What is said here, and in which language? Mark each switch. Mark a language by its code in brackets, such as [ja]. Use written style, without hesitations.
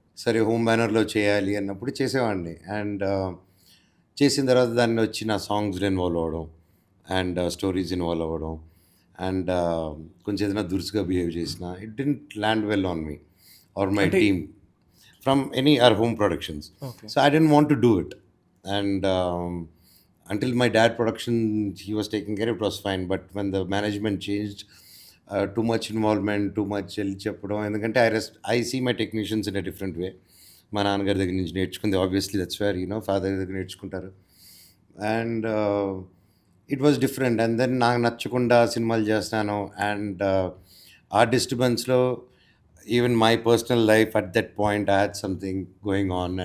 [te] సరే హోమ్ బ్యానర్లో చేయాలి అన్నప్పుడు చేసేవాడిని. అండ్ చేసిన తర్వాత దాన్ని వచ్చి నా సాంగ్స్లో ఇన్వాల్వ్ అవ్వడం అండ్ స్టోరీస్ ఇన్వాల్వ్ అవ్వడం. [en] and [te] కొంచెం ఏదైనా దురుసుగా బిహేవ్ చేసిన [en] It didn't land well on me or my team from any our home productions. So I didn't want to do it. And until my dad production, he was taking care, it was fine. But when the management changed, too much involvement, too much చెప్పడం. ఎందుకంటే I see my technicians in a different way. [te] మా నాన్నగారి దగ్గర నుంచి నేర్చుకుంది, [en] obviously that's where father [te] దగ్గర నేర్చుకుంటారు. [en] And it was different. And then [te] నాకు నచ్చకుండా సినిమాలు చేస్తాను. [en] And ఆ డిస్టర్బెన్స్లో even my personal life at that point I had something going on.